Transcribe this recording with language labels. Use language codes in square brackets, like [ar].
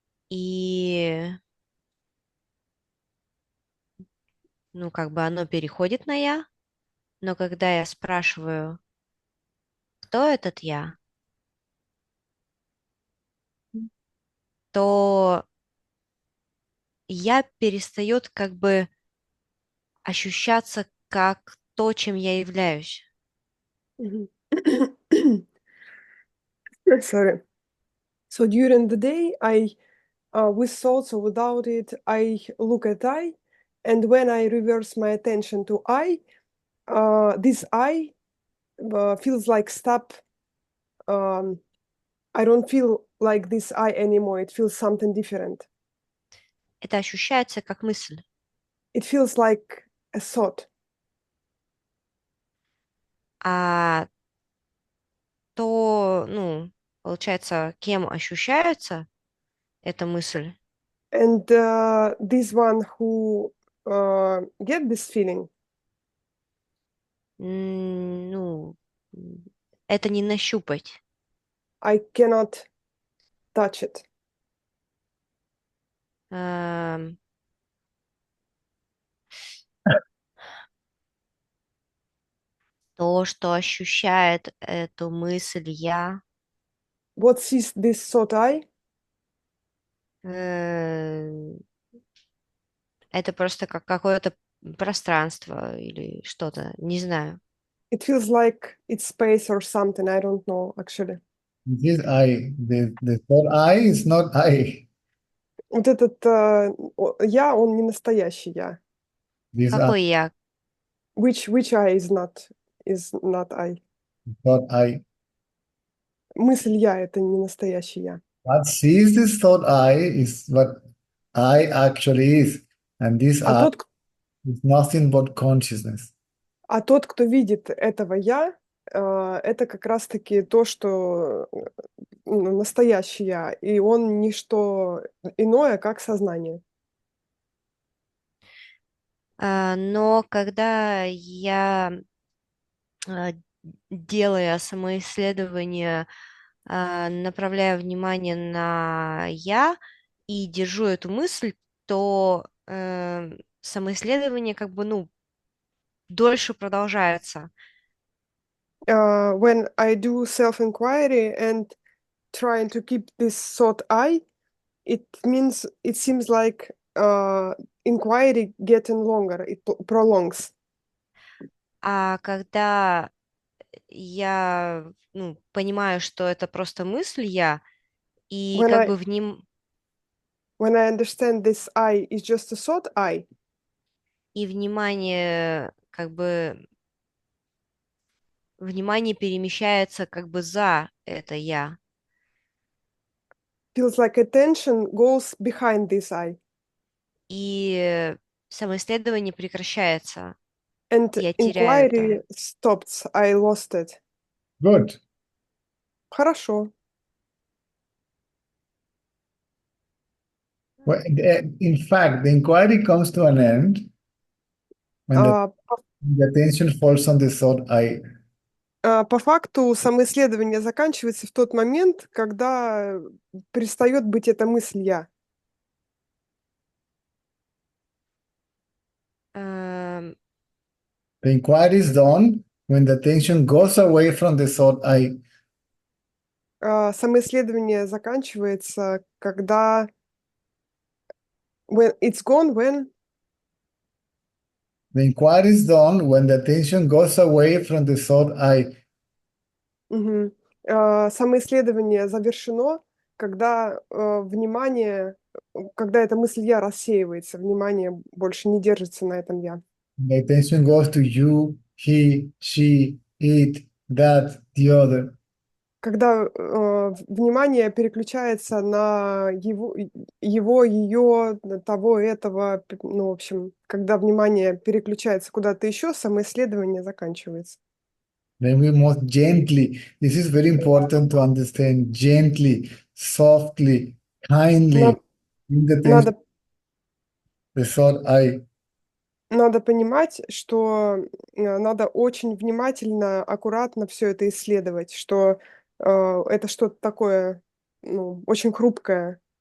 [ru] и ну, как бы оно переходит на я, но когда я спрашиваю, кто этот я, то я перестает как бы ощущаться как то, чем я являюсь. Mhm. [en] Sorry. So during the day, with thoughts or without it, I look at I, and when I reverse my attention to I, this I feels like stop. I don't feel like this I anymore. It feels something different. [ru] Это ощущается как мысль. [en] It feels like a thought. [ru] А то, ну, получается, кем ощущается эта мысль? [en] And this one who get this feeling, [ru] Ну, это не нащупать. [en] I cannot touch it. [ru] Эм, То, что ощущает эту мысль я, [en] What sees this thought I? [ru] э, это просто как какое-то пространство или что-то, не знаю. [en] It feels like it's space or something. I don't know actually. This is I. The thought I is not I. [ru] Вот этот я, он не настоящий я. [en] This I, [ru] Какой я? [en] Which I is not I. thought I. [ru] Мысль я это не настоящий я. [en] What sees this thought I is what I actually is. And this [ru] А тот, [en] is nothing but consciousness. [ru] а тот, кто видит этого я, это как раз-таки то, что ну, настоящий я, и он не что иное, как сознание. Но когда я, делая самоисследование, направляю внимание на я и держу эту мысль, то самоисследование как бы, ну, дольше продолжается. [en] When I do self-inquiry and trying to keep this thought I, it seems like inquiry getting longer, it prolongs. [ru] А когда я, ну, понимаю, что это просто мысль я, и [en] When [ru] как бы [en] when I understand this I is just a thought I, [ru] и внимание перемещается как бы за это я. [en] feels like attention goes behind this I. [ru] И самоисследование прекращается. [en] And [ru] Я теряю это. [en] inquiry stops, I lost it. Good. [ru] Хорошо. [en] Well, in fact, the inquiry comes to an end when the attention falls on the thought I. [ru] По факту самоисследование заканчивается в тот момент, когда перестает быть эта мысль «я». Эм, [en] The inquiry is done when the attention goes away from the thought I. [ru] Самоисследование заканчивается, когда [en] when it's gone when The inquiry is done when the attention goes away from the thought I. Мгм. [ru] Самоисследование завершено, когда внимание, когда эта мысль «я» рассеивается, внимание больше не держится на этом «я». [en] The attention goes to you, he, she, it, that, the other. [ru] Когда внимание переключается на его, ее, на того, этого, ну, в общем, когда внимание переключается куда-то еще, самоисследование заканчивается. [en] Then we must gently, this is very important to understand, gently, softly, kindly, [ru] На- [en] bring the attention [ru] Надо, [en] to the thought I. [ru] надо понимать, что надо очень внимательно, аккуратно все это исследовать, что это что-то такое, ну, очень хрупкое.